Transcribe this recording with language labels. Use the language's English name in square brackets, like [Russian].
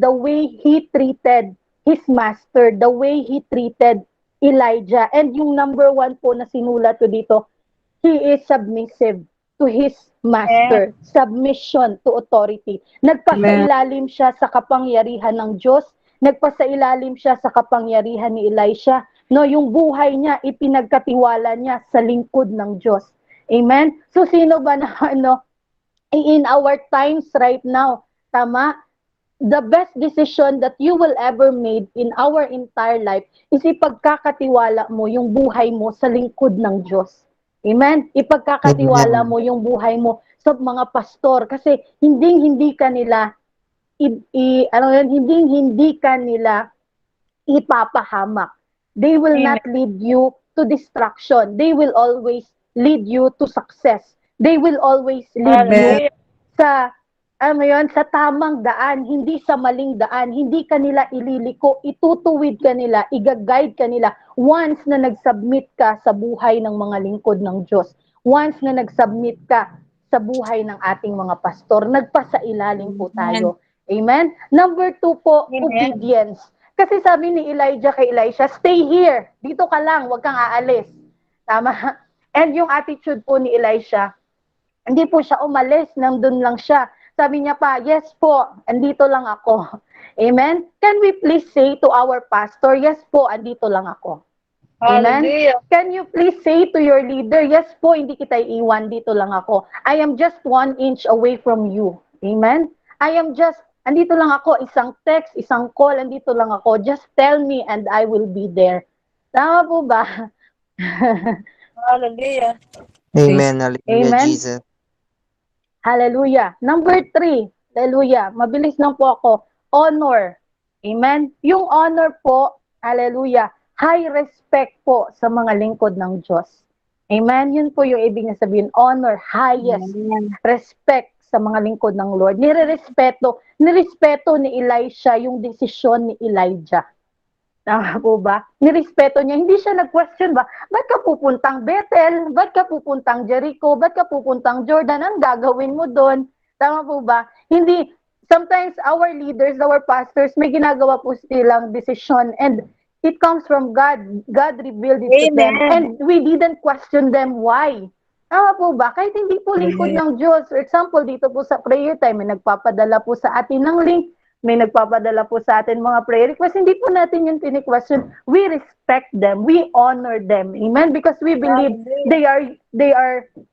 [English] The way he treated his master, the way he treated Elijah. And yung number 1 po na sinulat ko dito, he is submissive to his master. Submission to authority. [Filipino] Nagpasailalim siya sa kapangyarihan ng Diyos. Nagpasailalim siya sa kapangyarihan ni Elisha. No, yung buhay niya, ipinagkatiwala niya sa lingkod ng Diyos. [English] Amen? So, sino ba na, in our times right now, tama, the best decision that you will ever made in our entire life is [Filipino] ipagkakatiwala mo yung buhay mo sa lingkod ng Diyos. [English] Amen? [Filipino] Ipagkakatiwala mo yung buhay mo sa mga pastor kasi hindi ka nila hindi ka nila ipapahamak. [English] They will not lead you to destruction. They will always lead you to success. They will always lead you sa [Filipino] sa tamang daan, hindi sa maling daan. Hindi ka nila ililiko, itutuwid ka nila, i-guide ka nila once na nag-submit ka sa buhay ng mga lingkod ng Diyos. Once na nag-submit ka sa buhay ng ating mga pastor, nagpasailalim po tayo. Amen? Number 2 po, obedience. Kasi sabi ni Elijah kay Elisha, [English] stay here. [Filipino] Dito ka lang, huwag kang aalis. Tama? And yung attitude po ni Elisha, hindi po siya umalis, nandun lang siya. Sabi niya pa, yes po, andito lang ako. Amen? [English] Can we please say to our pastor, yes po, [Filipino] andito lang ako. [English] Amen? Can you please say to your leader, yes po, [Filipino] hindi kita iiwan, dito lang ako. [English] I am just 1 inch away from you. Amen? [Filipino] Andito lang ako, isang text, isang call, andito lang ako. [English] Just tell me and I will be there. [Filipino] Tama po ba? Hallelujah. Amen. Hallelujah, Amen. Jesus. Hallelujah. Number 3, hallelujah. Mabilis lang po ako. Honor. Amen. Yung honor po, hallelujah, high respect po sa mga lingkod ng Diyos. Amen. Yun po yung ibig na sabihin. Honor, highest respect sa mga lingkod ng Lord. Nirespeto ni Elisha yung desisyon ni Elijah. Tama po ba? Nirespeto niya. Hindi siya nag-question ba? Ba't ka pupuntang Bethel? Ba't ka pupuntang Jericho? Ba't ka pupuntang Jordan? Ang gagawin mo doon? Tama po ba? Hindi. [English] Sometimes our leaders, our pastors, [Filipino] may ginagawa po silang [English] decision and it comes from God. God revealed it to them. And we didn't question them why. [Filipino] Tama po ba? Kahit hindi po lingkod ng Diyos. For example, dito po sa prayer time, may nagpapadala po sa atin ng link. May nagpapadala po sa atin mga prayer requests. Hindi po natin yung tini-question. [English] We respect them. We honor them. Amen? Because we believe they are